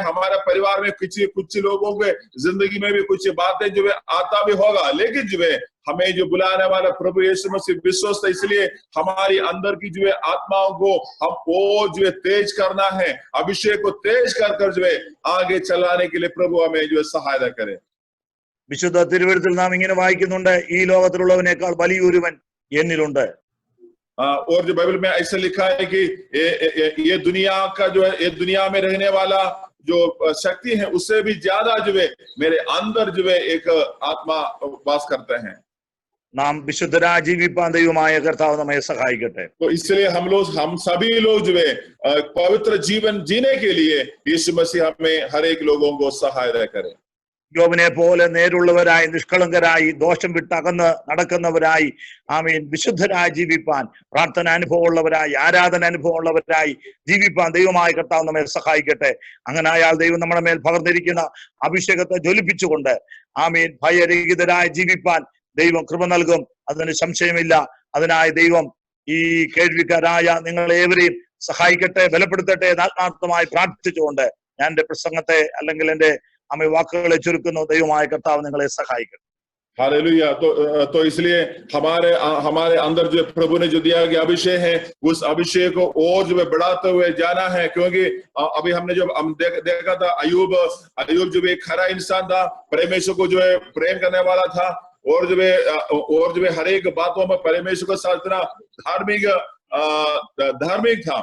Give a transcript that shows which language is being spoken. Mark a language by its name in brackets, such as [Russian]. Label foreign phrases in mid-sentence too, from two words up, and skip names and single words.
[Hindi] हमारे परिवार में कुछ लोगों के जिंदगी में भी कुछ बातें जो है आता भी होगा, लेकिन जो है हमें जो बुलाने वाला प्रभु यीशु मसीह विश्वस्त है। इसलिए हमारी अंदर की जो है आत्माओं को हम और जो है तेज करना है, अभिषेक को तेज कर जो है आगे चलाने के लिए प्रभु हमें जो है सहायता करे। [Malayalam] വിശുദ്ധ തിരുവെഴുത്തിൽ നാം ഇങ്ങനെ വായിക്കുന്നുണ്ട്, ഈ ലോകത്തിലുള്ളവനേക്കാൾ വലിയൊരുവൻ എന്നിലുണ്ട്. [Hindi] और जो बाइबल में ऐसा लिखा है कि ये दुनिया का जो है, ये दुनिया में रहने वाला जो शक्ति है उससे भी ज्यादा जो है मेरे अंदर जो है एक आत्मा वास करते हैं। [Malayalam] നാം വിശുദ്ധരായി ജീവിപ്പാൻ ദൈവമായ കർത്താവ് നമ്മെ സഹായിക്കട്ടെ. [Hindi] तो इसलिए हम सभी लोग जो है पवित्र जीवन जीने के लिए यीशु मसीह हमें हर एक लोगों को सहायता करे। [Malayalam] യോബിനെ പോലെ നേരുള്ളവരായി, നിഷ്കളങ്കരായി, ദോഷം വിട്ടകന്ന് നടക്കുന്നവരായി, ആമീൻ വിശുദ്ധരായി ജീവിപ്പാൻ, പ്രാർത്ഥന അനുഭവമുള്ളവരായി, ആരാധന അനുഭവമുള്ളവരായി ജീവിപ്പാൻ ദൈവമായ കർത്താവ് നമ്മെ സഹായിക്കട്ടെ. അങ്ങനെ ആയാൽ ദൈവം നമ്മുടെ മേൽ പകർന്നിരിക്കുന്ന അഭിഷേകത്തെ ജ്വലിപ്പിച്ചുകൊണ്ട് ആമീൻ ഭയരഹിതരായി ജീവിപ്പാൻ ദൈവം കൃപ നൽകും, അതിന് സംശയമില്ല. അതിനായി ദൈവം ഈ കേൾവിക്കാരായ നിങ്ങളേവരെയും സഹായിക്കട്ടെ, ബലപ്പെടുത്തട്ടെ. ആത്മാർത്ഥമായി പ്രാർത്ഥിച്ചുകൊണ്ട് ഞാൻ എന്റെ പ്രസംഗത്തെ അല്ലെങ്കിൽ എന്റെ വാക്കുകളെ ചുരുക്കുന്നു. ദൈവമായ കർത്താവ് നിങ്ങളെ സഹായിക്കട്ടെ. [Hindi] हालेलुया। तो इसलिए हमारे अंदर जो प्रभु ने जो दिया गया अभिषेक है, उस अभिषेक को और जो है बढ़ाते हुए जाना है। क्योंकि अभी हमने जो देखा था अयूब जो एक खरा इंसान था, परमेश्वर को जो है प्रेम करने वाला था और जो है हर एक बातों में परमेश्वर के साथ इतना धार्मिक था।